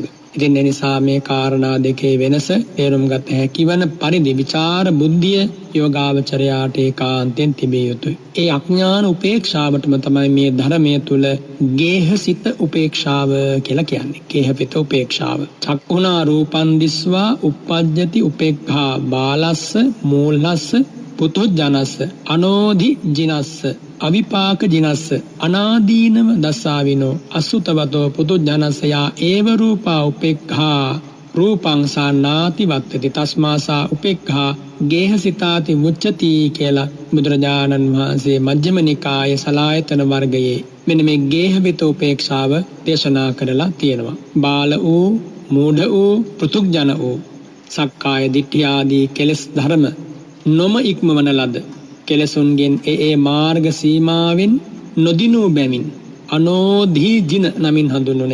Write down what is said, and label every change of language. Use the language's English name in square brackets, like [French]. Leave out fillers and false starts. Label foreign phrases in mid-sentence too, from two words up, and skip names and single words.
[Sinhala] ඉතින් ඒ නිසා මේ කාරණා දෙකේ වෙනස තේරුම් ගත හැකි වන පරිදි විචාර බුද්ධිය යෝගාවචරයාට ඒකාන්තයෙන් තිබිය යුතුයි. ඒ අඥාන උපේක්ෂාවටම තමයි මේ ධර්මයේ තුල ගේහසිත උපේක්ෂාව කියලා කියන්නේ. ගේහපිත උපේක්ෂාව. [Pali] චක්ඛුනා රූපං දිස්වා uppajjati උපේක්ඛා බාලස්ස මූලස්ස පුතුජනස්ස අනෝධි ජිනස්ස අවිපාක ජිනස්ස අනාදීනව දස්සාවිනෝ අසුතවතෝ පුතුජනස්සයා ඒව රූපා උපේක්ඛා රූපං සානාති වත්තති තස්මාසා උපේක්ඛා ගේහසිතාති මුච්චති [Sinhala] කියලා බුදුරජාණන් වහන්සේ මජ්ක්‍ධිම නිකායේ සලායතන වර්ගයේ මෙන්න මේ ගේහවිත උපේක්ෂාව දේශනා කරලා තියෙනවා. බාල වූ මූಢ වූ පෘතුග්ජන වූ සක්කාය දිට්ඨිය ආදී කෙලෙස් ධර්ම නොම ඉක්මවන ලද කෙලසුන්ගෙන් ඒ මාර්ග සීමාවෙන් නොදිනු බැවින් අනෝධී ජින නමින් හඳුන්වන.